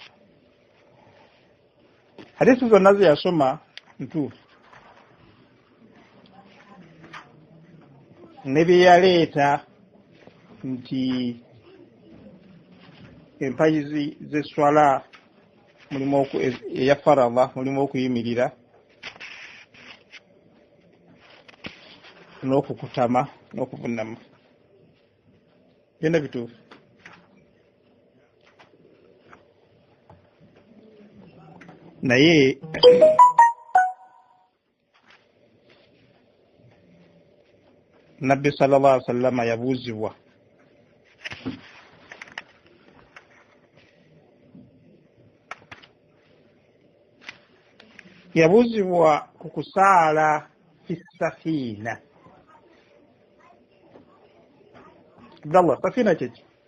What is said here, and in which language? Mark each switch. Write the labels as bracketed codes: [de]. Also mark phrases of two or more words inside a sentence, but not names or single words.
[lg] Hadiisi zonna ze yasoma ntuufu, ne bye yaleeta nti empayizi z'eswala mulimu eya farada mulimu okuyimirira n'okukutama n'okuvunama, byonna bituufu. Naye Nabbi [ar] صلى الله عليه وسلم [lg] yabuuzibwa ku kusaala [ar] في سفينة. [lg] Abdallah, safina kyeki?